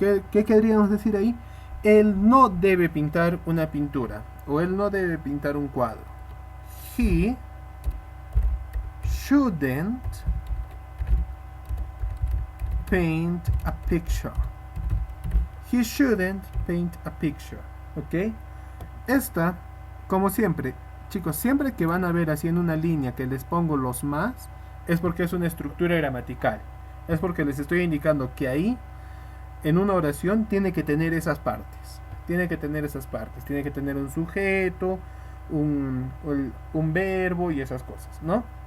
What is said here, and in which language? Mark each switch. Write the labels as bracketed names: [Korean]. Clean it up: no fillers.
[Spanish] ¿Qué querríamos decir ahí? Él no debe pintar una pintura. O él no debe pintar un cuadro. [English] He shouldn't paint a picture. He shouldn't paint a picture. ¿Ok? [Spanish] Esta, como siempre, chicos, siempre que van a ver así en una línea que les pongo los más, es porque es una estructura gramatical. Es porque les estoy indicando que ahí, en una oración, tiene que tener esas partes. Tiene que tener un sujeto, un verbo y esas cosas, ¿no?